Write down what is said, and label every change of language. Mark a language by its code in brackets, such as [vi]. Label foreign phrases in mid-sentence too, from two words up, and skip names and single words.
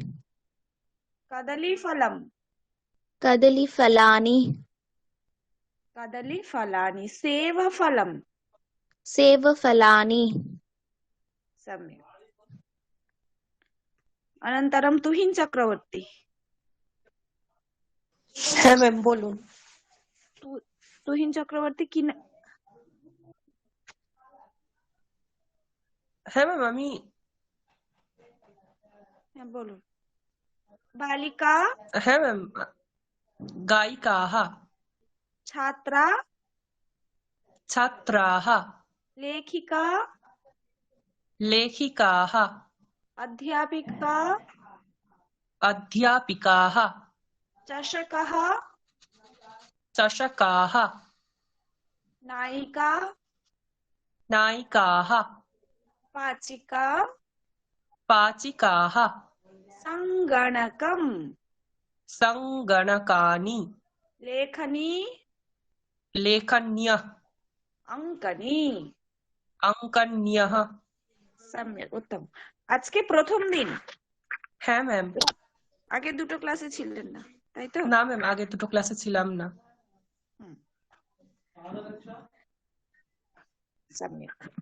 [sa] कदलीफलम कदलीफलानि कदलीफलानि सेवफलम सेवफलानि सम्यक्। अनन्तरं तुहिन चक्रवर्ती। [bn] হ্যাঁ ম্যাম বলুন। तुहिन चक्रवर्ती কি হ্যাঁ ম্যাম আমি বলুন। बालिका হ্যাঁ ম্যাম गायिकाः [sa] छात्रा छात्राः लेखिका लेखिकाः अध्यापिका अध्यापिकाः चषकः चषकाः नायिका नायिकाः पाचिका पाचिकाः सङ्गणकम् सङ्गणकानि लेखनी लेखन्यः অঙ্কনী अङ्कन्यः সম্যক উত্তম [bn] আজকে প্রথম দিন হ্যাঁ ম্যাম আগে দুটো ক্লাসে ছিলেন না তাই তো না ম্যাম আগে দুটো ক্লাসে ছিলাম না [sa] সম্যক